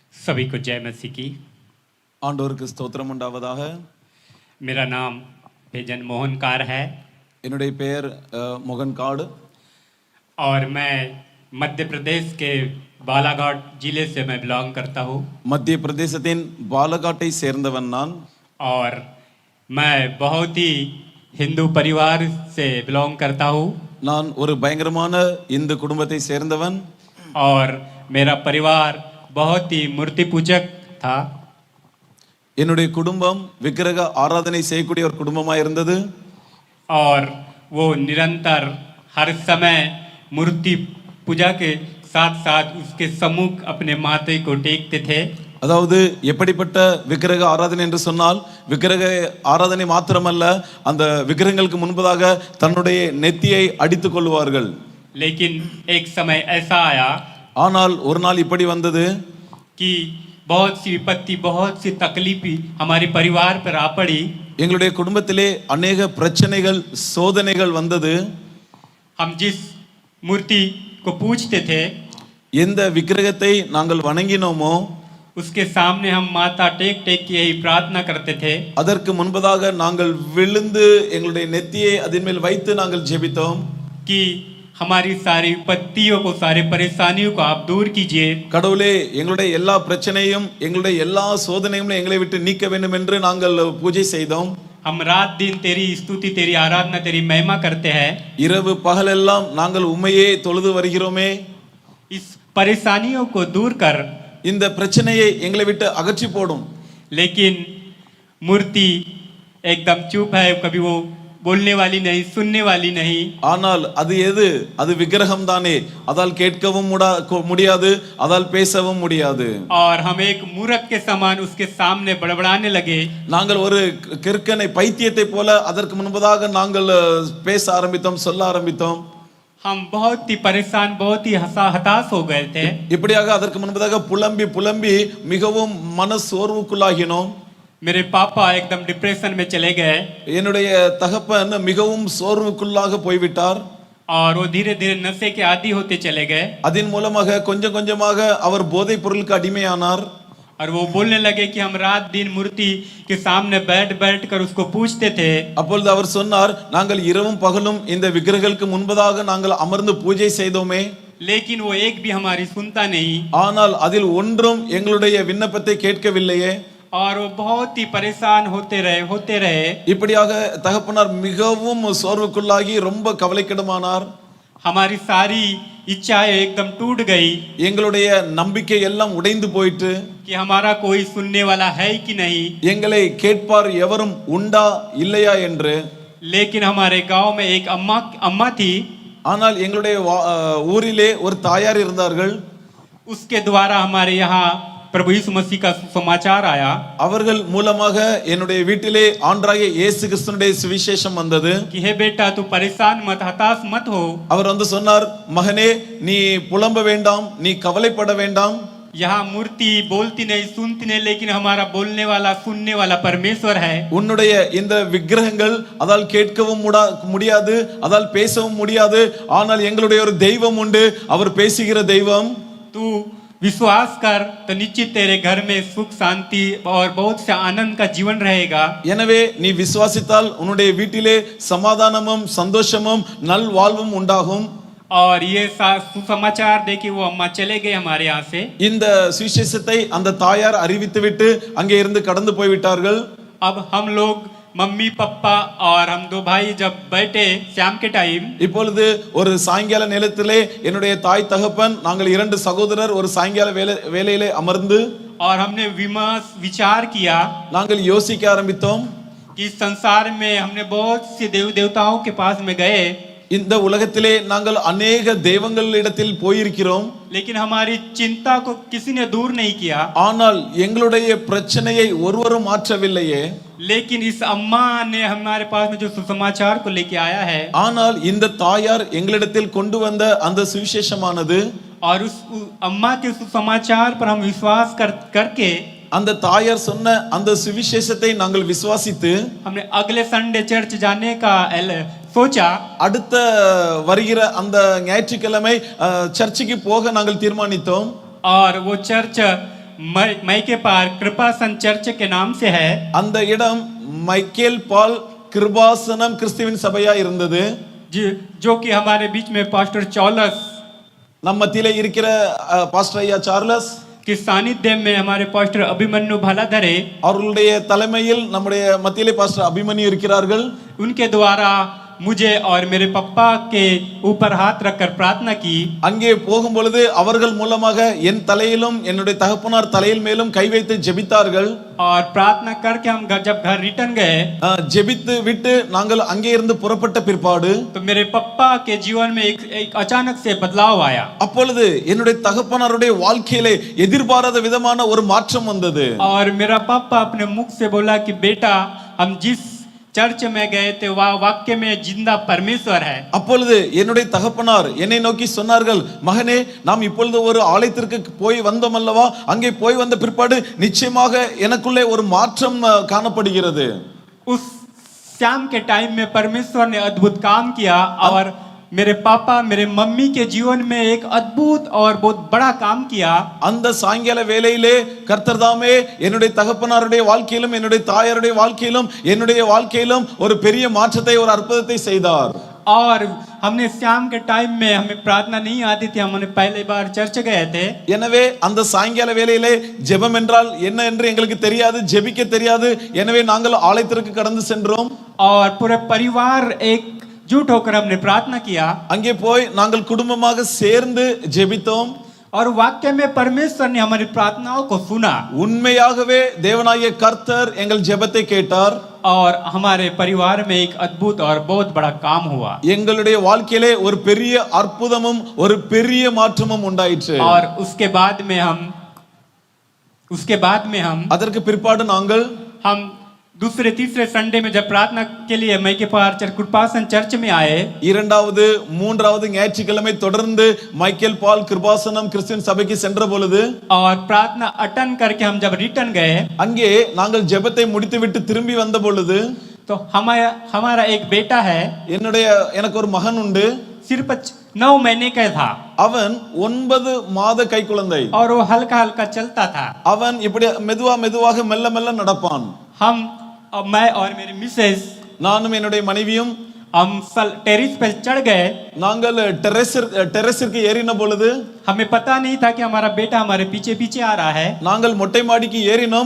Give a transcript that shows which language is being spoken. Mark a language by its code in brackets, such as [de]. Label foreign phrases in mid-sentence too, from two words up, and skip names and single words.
[hi] सभी को जय मसीह की। [ta] ஆண்டவருக்கு ஸ்தோத்திரம் உண்டாவதாக. [hi] मेरा नाम भेजन मोहन कार है [ta] என்னுடைய பெயர் மோகன் காடு. [hi] और मैं मध्य प्रदेश के बालाघाट जिले से मैं बिलोंग करता हूँ [ta] மத்திய பிரதேசத்தின் பாலகாட்டை சேர்ந்தவன் நான். [hi] और मैं बहुत ही हिंदू परिवार से बिलोंग करता हूँ [ta] நான் ஒரு பயங்கரமான இந்து குடும்பத்தை சேர்ந்தவன். [hi] और मेरा परिवार बहुत ही मूर्ति पूजक था [ta] என்னுடைய குடும்பம் விக்கிரக ஆராதனை செய்யக்கூடிய ஒரு குடும்பமாக இருந்தது. [hi] और वो निरंतर हर समय मूर्ति पूजा के साथ साथ उसके सम्मुख अपने माथे को टेकते थे. [ta] அதாவது எப்படிப்பட்ட விக்கிரக ஆராதனை என்று சொன்னால், விக்கிரக ஆராதனை மாத்திரமல்ல, அந்த விக்கிரகங்களுக்கு முன்பதாக தன்னுடைய நெத்தியை அடித்துக் கொள்வார்கள். [hi] लेकिन एक समय ऐसा आया [ta] ஆனால் ஒரு நாள் இப்படி வந்தது [hi] कि बहुत सी विपत्ति बहुत सी तकलीफी हमारे परिवार पर आ पड़ी. [ta] எங்களுடைய குடும்பத்திலே अनेक பிரச்சனைகள் சோதனைகள் வந்தது. [hi] हम जिस मूर्ति को पूजते थे [ta] எந்த விக்கிரகத்தை நாங்கள் வணங்கினோமோ [hi] उसके सामने हम माथा टेक टेक के यही प्रार्थना करते थे [ta] அதற்கு முன்பதாக நாங்கள் விழுந்து எங்களுடைய நெத்தியை அதன் மேல் வைத்து நாங்கள் ஜெபித்தோம். [hi] कि हमारी सारी विपत्तियों को सारी परेशानियों को आप दूर कीजिए. [ta] கடவுளே, எங்களுடைய எல்லா பிரச்சனையும் எங்களுடைய எல்லா சோதனையும் எங்களை விட்டு நீக்க வேண்டும் என்று நாங்கள் பூஜை செய்தோம். [hi] हम रात दिन तेरी स्तुति तेरी आराधना तेरी महिमा करते हैं. [ta] இரவு பகலெல்லாம் நாங்கள் உம்மையே தொழுது வருகிறோமே. [hi] इस परेशानियों को दूर कर. [ta] இந்த பிரச்சனையை எங்களை விட்டு அகற்றி போடும். [hi] लेकिन मूर्ति एकदम चुप है, कभी वो बोलने वाली नहीं सुनने वाली नहीं. [ta] ஆனால் அது எது? அது விக்கிரகம் தானே. அதால் கேட்கவும் முடியாது, அதால் பேசவும் முடியாது. [hi] और हम एक मूर्ख के समान उसके सामने बड़बड़ाने लगे. [ta] நாங்கள் ஒரு கிறுக்கனை பைத்தியத்தை போல அதற்கு முன்பதாக நாங்கள் பேச ஆரம்பித்தோம், சொல்ல ஆரம்பித்தோம். [hi] हम बहुत ही परेशान बहुत ही हताश हो गए थे. [ta] இப்படியாக அதற்கு முன்பதாக புலம்பி புலம்பி மிகவும் மன சோர்வுக்குள்ளாகினோம். [hi] मेरे पापा एकदम डिप्रेशन में चले गए [ta] என்னுடைய தகப்பன் மிகவும் சோர்வுக்குள்ளாக போய்விட்டார். [hi] और वो धीरे धीरे नशे के आदी होते चले गए. [ta] அதன் மூலமாக கொஞ்சம் கொஞ்சமாக அவர் போதைப் பொருளுக்கு அடிமையானார். [hi] और वो बोलने लगे कि हम रात दिन मूर्ति के सामने बैठ कर उसको पूजते थे. [ta] அப்பொழுது அவர் சொன்னார், நாங்கள் இரவும் பகலும் இந்த விக்கிரகங்களுக்கு முன்பதாக நாங்கள் அமர்ந்து பூஜை செய்தோமே. [hi] लेकिन वो एक भी हमारी सुनता नहीं. [ta] ஆனால் அதில் ஒன்றும் எங்களுடைய விண்ணப்பத்தை கேட்கவில்லையே. [hi] और वो बहुत ही परेशान होते रहे. [ta] இப்படியாக தகப்பனார் மிகவும் சோர்வுக்குள்ளாகி ரொம்ப கவலைக்கிடமானார். [hi] हमारी सारी इच्छाएं एकदम टूट गई. [ta] எங்களுடைய நம்பிக்கை எல்லாம் உடைந்து போயிட்டு, [hi] कि हमारा कोई सुनने वाला है कि नहीं. [ta] எங்களை கேட்பார் எவரும் உண்டா இல்லையா என்று. [hi] लेकिन हमारे गांव में एक अम्मा थी. [ta] ஆனால் எங்களுடைய ஊரிலே ஒரு தாயார் இருந்தார்கள். [hi] उसके द्वारा हमारे यहाँ प्रभु यीशु मसीह का समाचार आया. [ta] அவர்கள் மூலமாக என்னுடைய வீட்டிலே ஆண்டவராகிய இயேசு கிறிஸ்துவினுடைய சுவிசேஷம் வந்தது. [hi] कि हे बेटा तू परेशान मत हताश मत हो. [ta] அவர் வந்து சொன்னார், மகனே நீ புலம்ப வேண்டாம், நீ கவலைப்பட வேண்டாம். [hi] यहाँ मूर्ति बोलती नहीं सुनती नहीं, लेकिन हमारा बोलने वाला सुनने वाला परमेश्वर है. [ta] உன்னுடைய இந்த விக்கிரகங்கள் அதால் கேட்கவும் முடியாது, அதால் பேசவும் முடியாது. ஆனால் எங்களுடைய ஒரு தெய்வம் உண்டு, அவர் பேசுகிற தெய்வம். [hi] तू विश्वास कर तो निश्चित तेरे घर में सुख शांति और बहुत से आनंद का जीवन रहेगा. [ta] எனவே நீ விசுவாசித்தால் உன்னுடைய வீட்டிலே சமாதானமும் சந்தோஷமும் நல் வாழ்வும் உண்டாகும். [hi] और ये सुसमाचार देके वो अम्मा चले गए हमारे यहाँ से. [ta] இந்த சுவிசேஷத்தை அந்த தாயார் அறிவித்துவிட்டு அங்கே இருந்து கடந்து போய்விட்டார்கள். [hi] अब हम लोग मम्मी पापा और हम दो भाई जब बैठे शाम के टाइम, [ta] இப்பொழுது ஒரு சாயங்கால நேரத்திலே என்னுடைய தாய் தகப்பன் நாங்கள் இரண்டு சகோதரர் ஒரு சாயங்கால வேளையிலே அமர்ந்து [hi] और हमने विचार किया [ta] நாங்கள் யோசிக்க ஆரம்பித்தோம். [hi] कि संसार में हमने बहुत से देवताओं के पास में गए. [ta] இந்த உலகத்திலே நாங்கள் अनेक தெய்வங்களிடத்தில் போயிருக்கிறோம். [hi] लेकिन हमारी चिंता को किसी ने दूर नहीं किया. [ta] ஆனால் எங்களுடைய பிரச்சனையை ஒருவரும் மாற்றவில்லையே. [hi] लेकिन इस अम्मा ने हमारे पास में जो सुसमाचार को लेके आया है, [ta] ஆனால் இந்த தாயார் எங்களிடத்தில் கொண்டு வந்த அந்த சுவிசேஷமானது, [hi] और उस अम्मा के सुसमाचार पर हम विश्वास करके [ta] அந்த தாயார் சொன்ன அந்த சுவிசேஷத்தை நாங்கள் விசுவாசித்து [hi] हमने अगले संडे चर्च जाने का सोचा. [ta] அடுத்த வருகிற அந்த ஞாயிற்றுக்கிழமை சர்ச்சுக்கு போக நாங்கள் தீர்மானித்தோம். [hi] और वो चर्च मई के पार कृपासन चर्च के नाम से है। [ta] அந்த இடம் மைக்கேல் பால் கிருபாசனம் கிறிஸ்துவின் சபையா இருந்தது. [hi] जो कि हमारे बीच में पास्टर चौलस [ta] நம்ம மத்தியிலே இருக்கிற பாஸ்டர் ஐயா சார்லஸ் [hi] के सानिध्य में हमारे पास्टर अभिमन्यु भालाधरे [ta] அவர்களுடைய தலைமையில் நம்முடைய மத்தியிலே பாஸ்டர் அபிமன்யு இருக்கிறார்கள். [hi] उनके द्वारा मुझे और मेरे पापा के ऊपर हाथ रखकर प्रार्थना की। [ta] அங்கே போகும் பொழுது அவர்கள் மூலமாக என் தலையிலும் என்னுடைய தகப்பனார் தலையில் மேலும் கை வைத்து ஜெபித்தார்கள். [hi] और प्रार्थना करके हम जब घर रिटर्न गए [ta] ஜெபித்து விட்டு நாங்கள் அங்கே இருந்து புறப்பட்ட பிற்பாடு [hi] तो मेरे पापा के जीवन में एक अचानक से बदलाव आया। [ta] அப்பொழுது என்னுடைய தகப்பனாருடைய வாழ்க்கையிலே எதிர்பாராத விதமான ஒரு மாற்றம் வந்தது. [hi] और मेरा पापा अपने मुख से बोला कि बेटा हम जिस चर्च में गए थे वह वाक्य में जिंदा परमेश्वर है। [ta] அப்பொழுது என்னுடைய தகப்பனார் என்னை நோக்கி சொன்னார்கள், மகனே நாம் இப்பொழுது ஒரு ஆலயத்திற்கு போய் வந்தோம் அல்லவா, அங்கே போய் வந்த பிற்பாடு நிச்சயமாக எனக்குள்ளே ஒரு மாற்றம் காணப்படுகிறது. [hi] उस शाम के टाइम में परमेश्वर ने अद्भुत काम किया और मेरे पापा मेरे मम्मी के जीवन में एक अद्भुत और बहुत बड़ा काम किया। [ta] அந்த சாயங்கால வேளையிலே கர்த்தர் தாமே என்னுடைய தகப்பனாருடைய வாழ்க்கையிலும் என்னுடைய தாயாருடைய வாழ்க்கையிலும் என்னுடைய வாழ்க்கையிலும் ஒரு பெரிய மாற்றத்தை ஒரு அற்புதத்தை செய்தார். [hi] और हमने शाम के टाइम में हमें प्रार्थना नहीं आती थी, हमने पहली बार चर्च गए थे। [ta] எனவே அந்த சாயங்கால வேளையிலே ஜெபம் என்றால் என்ன என்று எங்களுக்கு தெரியாது, ஜெபிக்க தெரியாது. எனவே நாங்கள் ஆலயத்திற்கு கடந்து சென்றோம். [hi] और पूरे परिवार एक जुट होकर हमने प्रार्थना किया। [ta] அங்கே போய் நாங்கள் குடும்பமாக சேர்ந்து ஜெபித்தோம். [hi] और वाक्य में परमेश्वर ने हमारी प्रार्थनाओं को सुना। [ta] உண்மையாகவே தேவனாகிய கர்த்தர் எங்கள் ஜெபத்தை கேட்டார். [hi] और हमारे परिवार में एक अद्भुत और बहुत बड़ा काम हुआ। [ta] எங்களுடைய வாழ்க்கையிலே ஒரு பெரிய அற்புதமும் ஒரு பெரிய மாற்றமும் உண்டாயிற்று. [hi] और उसके बाद में हम [ta] அதற்கு பிற்பாடு நாங்கள் [hi] हम दूसरे तीसरे संडे में जब प्रार्थना के लिए मई के पार कृपासन चर्च में आए, [ta] இரண்டாவது மூன்றாவது ஞாயிற்றுக்கிழமை தொடர்ந்து மைக்கேல் பால் கிருபாசனம் கிறிஸ்துவின் சபைக்கு சென்ற பொழுது [hi] और प्रार्थना अटेंड करके हम जब रिटर्न गए [ta] அங்கே நாங்கள் ஜெபத்தை முடித்துவிட்டு திரும்பி வந்த பொழுது [hi] तो हमारा एक बेटा है, [ta] எனக்கு ஒரு மகன் உண்டு. [hi] सिर्फ 9 महीने का था। [ta] அவன் 9 மாத கைக்குழந்தை. [hi] और वो हल्का हल्का चलता था। [ta] அவன் இப்படி மெதுவாக மெல்ல மெல்ல நடப்பான். [hi] मैं और मेरी मिसेस [ta] நானும் என்னுடைய மனைவியும் [hi] हम टेरिस पे चढ़ गए। [ta] நாங்கள் டெரஸிற்கு ஏறின பொழுது [hi] हमें पता नहीं था कि हमारा बेटा हमारे पीछे पीछे आ रहा है। [ta] நாங்கள் மொட்டை மாடிக்கு ஏறினோம்.